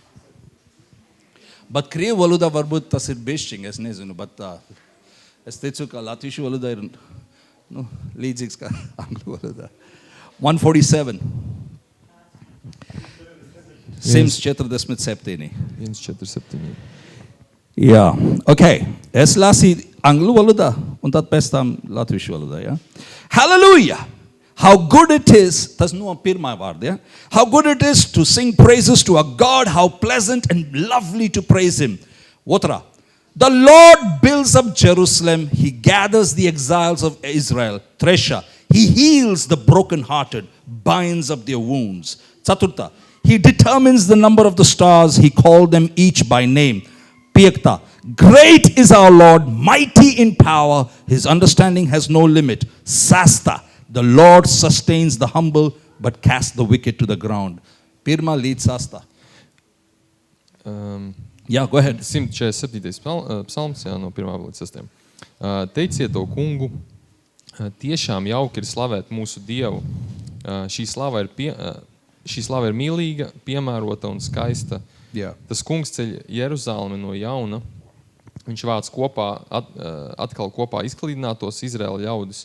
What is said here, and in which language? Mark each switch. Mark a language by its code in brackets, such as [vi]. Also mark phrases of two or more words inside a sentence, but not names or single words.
[lv] Bet krievu valodā varbūt tas ir bišķiņ, es nezinu, bet es teicu, ka latviešu valodā ir līdzīgs kā angļu valodā. 147. 147. 147. Jā, ok. Es lasīju angļu valodā un tad pēc tam latviešu valodā, ja? [en] Hallelujah! How good it is, [lv] tas no pirmā vārda, ja? [en] How good it is to sing praises to a God, how pleasant and lovely to praise Him. [lv] Otrā. [en] The Lord builds up Jerusalem, He gathers the exiles of Israel. [lv] Trešā. [en] He heals the brokenhearted, binds up their wounds. [lv] Ceturtā. [en] He determines the number of the stars, He called them each by name. [lv] Piektā. [en] Great is our Lord, mighty in power, His understanding has no limit. [lv] Sastā. [en] The Lord sustains the humble, but casts the wicked to the ground. [lv] Pirmā līdz sastā. Jā, [en] go ahead. 147. psalms, [lv] jā, no 1. līdz 6. Teiciet to kungu, tiešām jauki ir slavēt mūsu Dievu. Šī slava ir mīlīga, piemērota un skaista. Jā. Tas kungs ceļ Jeruzalemi no jauna. Viņš vāc atkal kopā izklīdinātos Izraēla ļaudis.